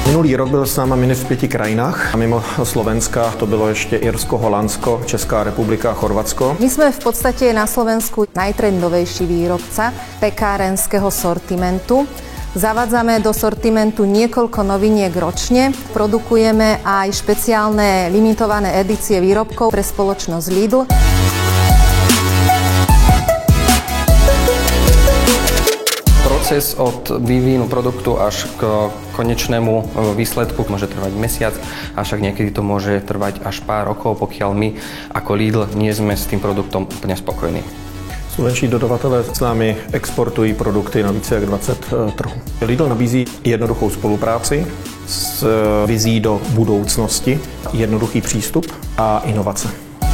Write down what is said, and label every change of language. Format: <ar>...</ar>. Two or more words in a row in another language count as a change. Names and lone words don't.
<cs>Minulý rok byl s náma mini v 5 krajinách a mimo Slovenska to bylo ještě Irsko, Holandsko, Česká republika a Chorvatsko.</cs> <sk>My sme v podstate na Slovensku najtrendovejší výrobca pekárenského sortimentu. Zavádzame do sortimentu niekoľko noviniek ročne. Produkujeme aj špeciálne limitované edície výrobkov pre spoločnosť Lidl. Proces od vývinu produktu až k konečnému výsledku môže trvať mesiac, avšak niekedy to môže trvať až pár rokov, pokiaľ my ako Lidl nie sme s tým produktom úplne spokojní.</sk> <cs>Slovenští dodavatelé s námi exportují produkty na více jak 20 trhů. Lidl nabízí jednoduchou spolupráci s vizí do budoucnosti, jednoduchý přístup a inovace.</cs>